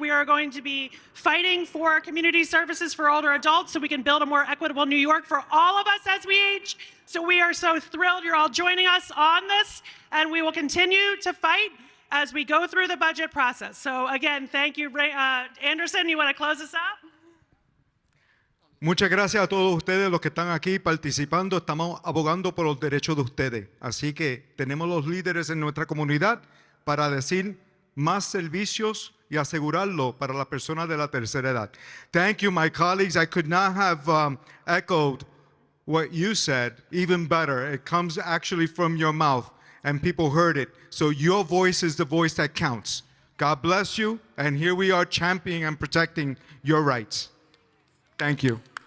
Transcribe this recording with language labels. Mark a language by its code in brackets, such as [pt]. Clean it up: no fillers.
[en] We are going to be fighting for community services for older adults so we can build a more equitable New York for all of us as we age. So we are so thrilled you're all joining us on this, and we will continue to fight as we go through the budget process. So again, thank you. Anderson, you want to close us out? [es] Muchas gracias a todos ustedes los que están aquí participando. Estamos abogando por los derechos de ustedes. Así que tenemos los líderes en nuestra comunidad para decir más servicios y asegurarlo para las personas de la tercera edad. [en] Thank you, my colleagues. I could not have echoed what you said even better. It comes actually from your mouth, and people heard it. So your voice is the voice that counts. God bless you, and here we are championing and protecting your rights. Thank you.